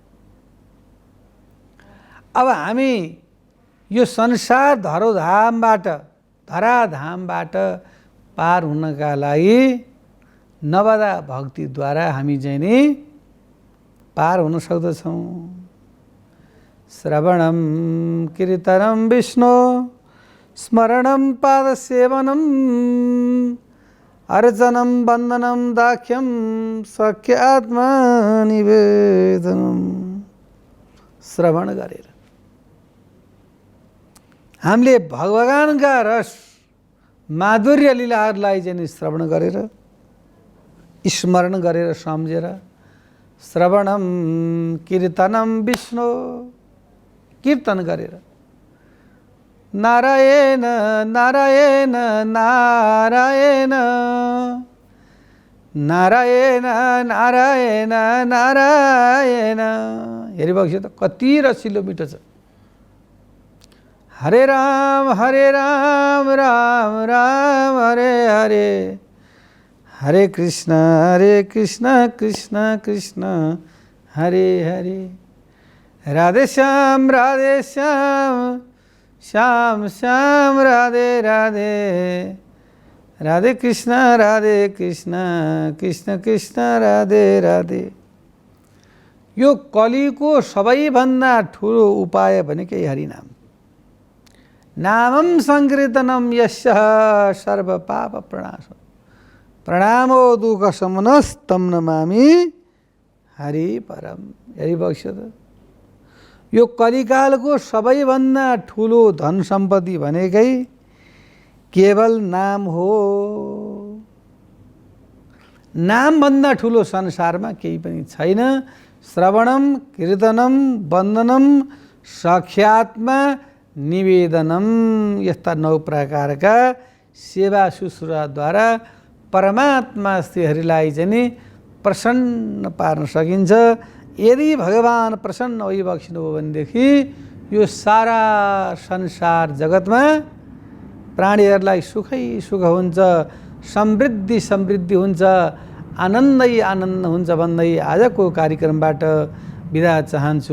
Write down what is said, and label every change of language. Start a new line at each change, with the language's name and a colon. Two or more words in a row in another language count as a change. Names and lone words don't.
Nepali: अब हामी यो संसार धराधामबाट पार हुनका लागि नवदा भक्तिद्वारा हामी चाहिँ नि पार हुन सक्दछौँ।
Sanskrit: श्रवणम कीर्तनम विष्णु स्मरणम पादसेवनम अर्चनम वन्दनम दाख्यम सख्य आत्मा निवेदनम।
Nepali: श्रवण गरेर हामीले भगवानका रस माधुर्य लीलाहरूलाई चाहिँ श्रवण गरेर, स्मरण गरेर, सम्झेर,
Sanskrit: श्रवणम कीर्तनम विष्णु,
Nepali: कीर्तन गरेर नारायण नारायण नारायण नारायण नारायण नारायण। हेरिबक्स त कति रसिलो मिठो छ।
Sanskrit: हरे राम राम राम हरे हरे, हरे कृष्ण कृष्ण कृष्ण हरे हरे, राधे श्याम श्याम श्याम राधे राधे, राधे कृष्ण कृष्ण कृष्ण राधे राधे।
Nepali: यो कलिको सबैभन्दा ठुलो उपाय भनेकै हरिनाम।
Sanskrit: नामं संकीर्तनम यस्य सर्व पाप प्रणाशो, प्रणामो दुःख शमनस्तम नमामि हरि परम।
Nepali: हेरिबक्स त यो कलिकालको सबैभन्दा ठुलो धन सम्पत्ति भनेकै केवल नाम हो। नामभन्दा ठुलो संसारमा केही पनि छैन।
Sanskrit: श्रवणम कीर्तनम वन्दनम सख्यात्मा निवेदनम,
Nepali: यस्ता 9 प्रकारका सेवा शुश्रूषाद्वारा परमात्मा श्रीहरिलाई चाहिँ नि प्रसन्न पार्न सकिन्छ। यदि भगवान प्रसन्न भइबक्सिनु हो भनेदेखि यो सारा संसार जगतमा प्राणीहरूलाई सुखै सुख हुन्छ, समृद्धि हुन्छ, आनन्दै आनन्द हुन्छ भन्दै आजको कार्यक्रमबाट बिदा चाहन्छु।